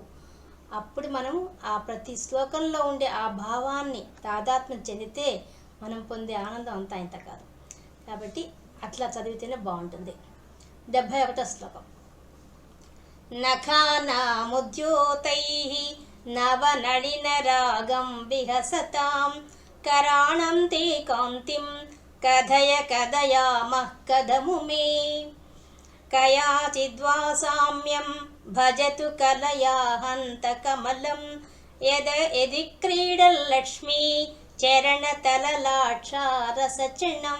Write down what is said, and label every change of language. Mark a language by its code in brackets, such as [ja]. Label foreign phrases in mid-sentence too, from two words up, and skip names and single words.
[te] అప్పుడు మనం ఆ ప్రతి శ్లోకంలో ఉండే ఆ భావాన్ని తాదాత్మ్యం చెందితే మనం పొందే ఆనందం అంతా ఇంత కాదు. కాబట్టి అట్లా చదివితేనే బాగుంటుంది. 71వ శ్లోకం. [sa] నఖానాముద్యోతైః నవనళినరాగం విహసతాం कराणं ते कान्तिं कथय कथयामः कथमु मे कयाचिद्वासाम्यं भजतु कलया हन्तकमलं यदि क्रीडल्लक्ष्मी चरणतललाक्षारसचनं.